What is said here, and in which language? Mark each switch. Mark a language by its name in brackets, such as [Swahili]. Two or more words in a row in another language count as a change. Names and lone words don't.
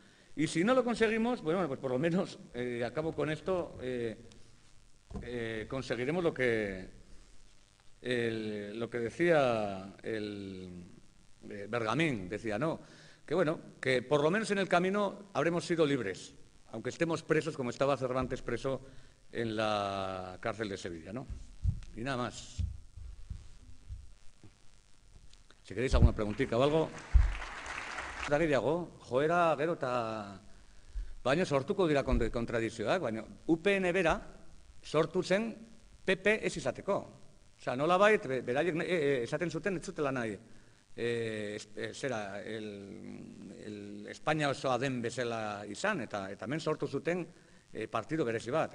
[Spanish] Y si no lo conseguimos, bueno, pues por lo menos, acabo con esto, conseguiremos lo que decía el Bergamín, decía, ¿no? Que bueno, que por lo menos en el camino habremos sido libres, aunque estemos presos, como estaba Cervantes preso en la cárcel de Sevilla, ¿no? Y nada más. Si queréis alguna preguntita o algo. [Basque] Joera gero eta baina sortuko dira kontradizioak, baina UPN bera sortu zen PP ez izateko. Osea, nolabait, beraiek esaten zuten ez zutela nahi. El Espainia osoa den bezala izan, eta hemen sortu zuten partido berezi bat.